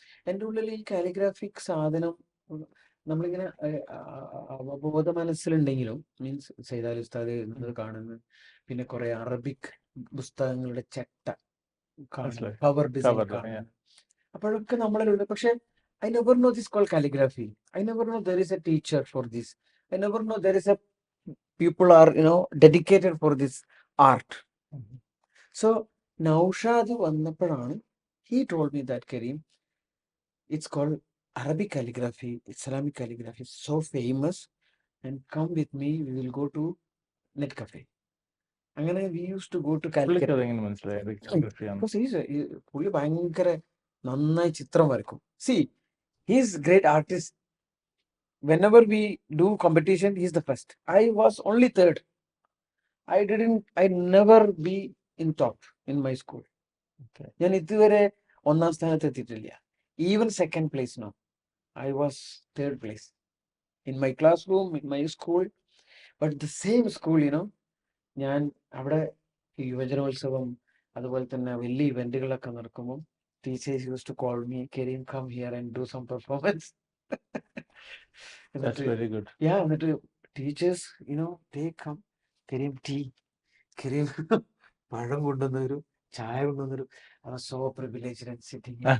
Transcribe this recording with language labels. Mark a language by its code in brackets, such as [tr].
[ml] എൻ്റെ ഉള്ളിൽ ഈ കാലിഗ്രാഫിക് സാധനം നമ്മളിങ്ങനെ അവബോധ മനസ്സിലുണ്ടെങ്കിലും മീൻസ് സൈദാലി ഉസ്താദ് എന്നത് കാണുന്നത്, പിന്നെ കുറെ അറബിക് പുസ്തകങ്ങളുടെ ചട്ട കാണുന്നു, കവർ ഡിസൈൻ കാണുന്നു, അപ്പോഴൊക്കെ നമ്മളിലുണ്ട്. [en] പക്ഷെ I never know this called calligraphy. I never know there is a teacher for this. I never know there is a people are dedicated for this art. So Naushad vannappadana he told me that, Kareem, it's called Arabic calligraphy, Islamic calligraphy, so famous, and come with me, we will go to Net Cafe. അങ്ങനെ we used to go to Calcutta. [ml] Because പുള്ളി ഭയങ്കര നന്നായി ചിത്രം വരക്കും. [en] See, he's great artist. Whenever we do competition, he's the first. I was only third. I never be in top in my school. [ml] ഞാൻ ഇതുവരെ ഒന്നാം സ്ഥാനത്ത് എത്തിയിട്ടില്ല. [en] Even second place no. I was third place in my classroom, in my school. But the same school, [ml] ഞാൻ അവിടെ യുവജനോത്സവം അതുപോലെ തന്നെ വലിയ ഇവന്റുകളൊക്കെ നടക്കുമ്പോൾ [en] Teachers use to call me, Kareem come here and do some performance. [ml] എന്നിട്ട് teachers [en] they come, [ml] Kareem tea, Kareem പഴം കൊണ്ടുവന്നൊരു, ചായ കൊണ്ടുവന്നൊരു. [en] I was so privileged and sitting.